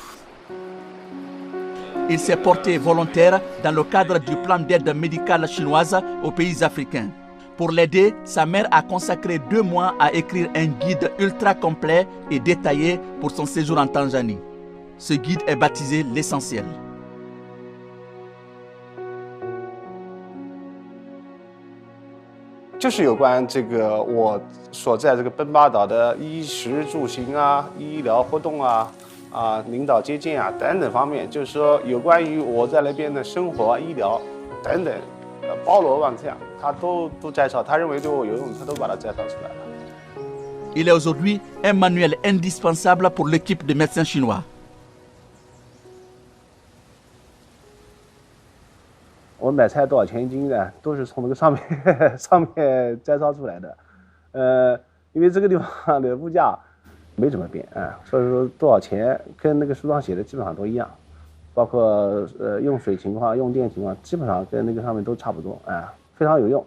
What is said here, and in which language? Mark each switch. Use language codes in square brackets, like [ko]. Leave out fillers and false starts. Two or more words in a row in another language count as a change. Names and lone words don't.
[fr] Il s'est porté volontaire dans le cadre du plan d'aide médicale chinoise aux pays africains. Pour l'aider, sa mère a consacré 2 mois à écrire un guide ultra complet et détaillé pour son séjour en Tanzanie. Ce guide est baptisé l'essentiel. [zh] 就是有关这个我所在这个奔巴岛的衣食住行啊、医疗活动啊、领导接见啊等等方面，就是说有关于我在那边的生活、医疗等等，包罗万象，他都摘抄。他认为对我有用，他都把它摘抄出来了。 [fr] Il est aujourd'hui un manuel indispensable pour l'équipe de médecins chinois. [zh] 我买菜多少钱一斤的，都是从那个上面摘抄出来的。因为这个地方的物价没怎么变啊，所以说多少钱跟那个书上写的基本上都一样，包括用水情况、用电情况，基本上跟那个上面都差不多啊，非常有用。